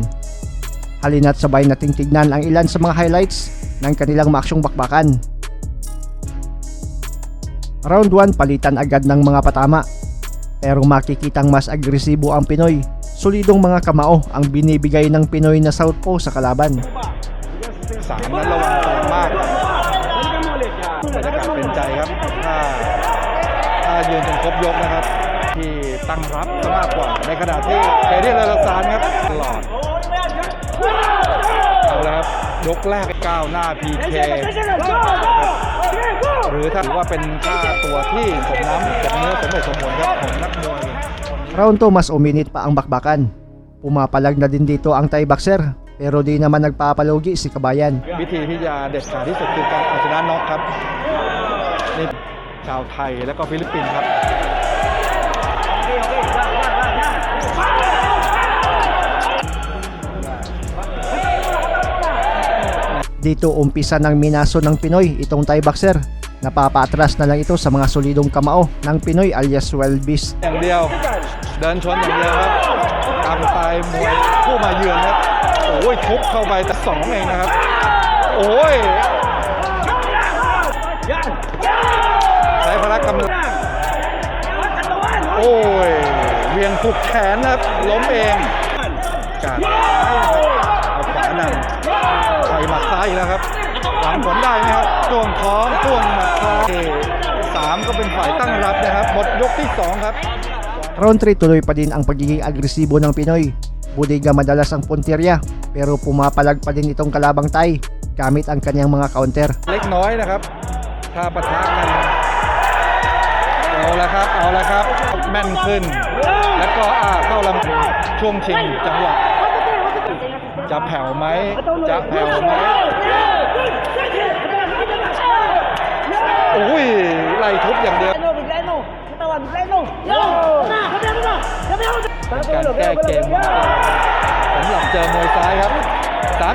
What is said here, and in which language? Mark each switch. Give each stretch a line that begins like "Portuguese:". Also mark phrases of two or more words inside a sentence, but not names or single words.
Filipino: Halina't sabay nating tignan ang ilan sa mga highlights ng kanilang maaksyong bakbakan. Round 1, palitan agad ng mga patama. Pero makikitang mas agresibo ang Pinoy. Solidong mga kamao ang binibigay ng Pinoy na southpaw sa kalaban.
Thai: 3 นั้นระวังตัวมากบรรยากาศเป็นใจครับถ้ายืนจนครบยกนะครับที่ตั้งรับซะมากกว่าในขณะที่เอเดียนเลอซานครับตลอดเอาละครับยกแรกก้าวหน้า PK หรือถ้าถือว่าเป็นค่าตัวที่สมน้ำสมเนื้อสมเหตุสมผลครับของนักมวย
Filipino: Round 2, mas uminit pa ang bakbakan. Pumapalag na din dito ang
English: Thai boxer
Filipino: pero di naman nagpapalugi si Kabayan.
Thai: วิธีที่จะเด็ดขาดที่สุดคือการเอาชนะน็อกครับนี่ชาวไทยและก็ฟิลิปปินส์ครับ
Filipino: Dito umpisa ng minaso ng Pinoy itong
English: Thai boxer.
Filipino: Napapatras na lang ito sa mga solidong kamao ng Pinoy alias Wild Beast.
Thai: อย่างเดียวเดินชนอย่างเดียวครับตามสไตล์มวยผู้มาเยือนครับโอ้ยทุบเข้าไปแต่2เองนะครับโอ้ย ใช้พละกำลังโอ้ยเวียงถูกแขนนะครับล้มเองการเอาขวานำใส่หมัดซ้ายอีกแล้วครับหวังผลได้ไหมครับจ้วงท้องจ้วงหมัดซ้าย3ก็เป็นฝ่ายตั้งรับนะครับหมดยกที่2ครับ
Filipino: Round 3, tuloy pa din ang pagiging agresibo ng Pinoy. Budiga madalas ang puntirya pero pumapalag pa din itong kalabang Thai gamit ang kanyang mga counter.
Thai: เล็กน้อยนะครับถ้าปะทะกันเอาละครับแม่นขึ้นแล้วก็เข้าลำช่วงชิงจังหวะจะแผ่วไหม โอ้ยไล่ทุบอย่างเดียวการแก้เกมสำหรับเจอมวยซ้ายครับ3